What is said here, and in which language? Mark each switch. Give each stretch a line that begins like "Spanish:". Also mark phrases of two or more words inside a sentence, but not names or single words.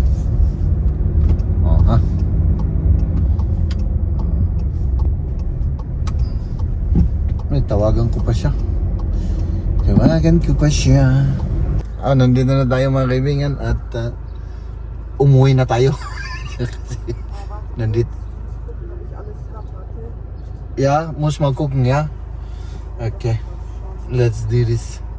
Filipino: Ha? May tawagan ko pa siya. Nandito na tayo mga kaibigan at umuwi na tayo. Nandito.
German: Ja, muss mal gucken, ja?
English: Okay, let's do this.